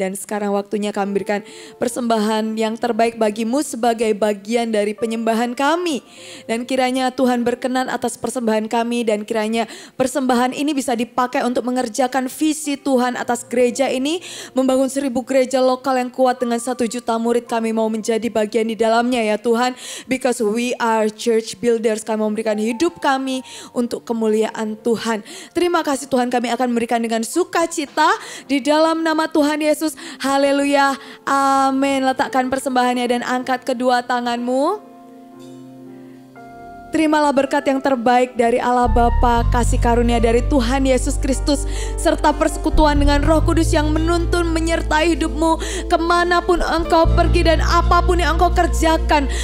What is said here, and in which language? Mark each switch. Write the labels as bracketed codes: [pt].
[id] Dan sekarang waktunya kami berikan persembahan yang terbaik bagi-Mu sebagai bagian dari penyembahan kami. Dan kiranya Tuhan berkenan atas persembahan kami. Dan kiranya persembahan ini bisa dipakai untuk mengerjakan visi Tuhan atas gereja ini. Membangun 1000 gereja lokal yang kuat dengan 1 juta murid. Kami mau menjadi bagian di dalamnya ya Tuhan. [en] Because we are church builders. [id] Kami memberikan hidup kami untuk kemuliaan Tuhan. Terima kasih Tuhan, kami akan memberikan dengan sukacita di dalam nama Tuhan Yesus. Haleluya. Amin. Letakkan persembahannya dan angkat kedua tanganmu. Terimalah berkat yang terbaik dari Allah Bapa, kasih karunia dari Tuhan Yesus Kristus, serta persekutuan dengan Roh Kudus yang menuntun menyertai hidupmu kemanapun engkau pergi dan apapun yang engkau kerjakan.